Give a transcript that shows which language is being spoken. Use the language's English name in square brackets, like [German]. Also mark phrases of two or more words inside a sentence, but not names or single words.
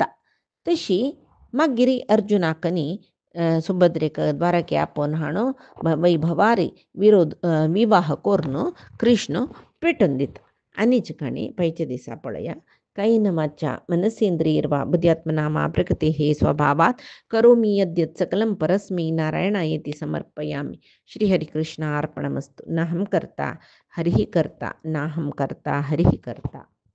[Konkani] तशी मागीर अर्जुनाकनी सुभद्रेक द्वारके आपोवन हाडून वैभवारी विवाह करून कृष्ण पेटून दिता. आनीची काणी पयच्या दिसा पळया. [Sanskrit] कैनमाच्या मनसेंद्रियर्वा बुद्ध्यात्मनामा प्रकृती हे स्वभावात करोमी यद्यत् सकलं परस्मै नारायणायेति समर्पयामि. श्रीहरिकृष्णार्पणमस्तु. नाहं कर्ता हरिः कर्ता नाहं कर्ता हरिः कर्ता.